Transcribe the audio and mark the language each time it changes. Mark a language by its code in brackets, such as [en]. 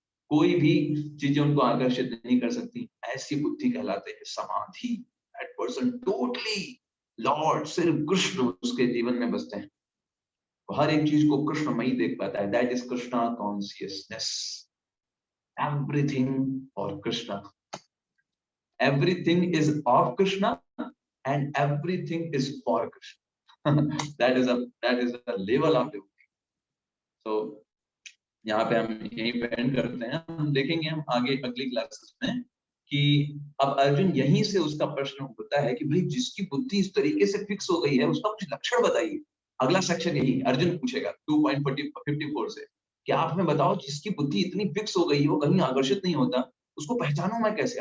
[hi] कोई भी चीजें उनको आकर्षित नहीं कर सकती। ऐसी बुद्धि कहलाते हैं समाधि। [en] that person totally Lord, [hi] सिर्फ कृष्ण उसके जीवन में बसते हैं, हर एक चीज को कृष्णमयी देख पाता है। [en] That is Krishna consciousness. Everything for Krishna, everything is of Krishna and everything is for Krishna. that is a level of devotee. [hi] So यहाँ पे हम यहीं पे एंड करते हैं। हम देखेंगे हम आगे अगली क्लासेस में कि अब अर्जुन यहीं से उसका प्रश्न होता है कि भाई जिसकी बुद्धि इस तरीके से फिक्स हो गई है उसका कुछ लक्षण बताइए। अगला सेक्शन यही अर्जुन पूछेगा 2.54 से कि आप हमें बताओ जिसकी बुद्धि इतनी फिक्स हो गई है, वो कहीं आकर्षित नहीं होता, उसको पहचानूं मैं कैसे?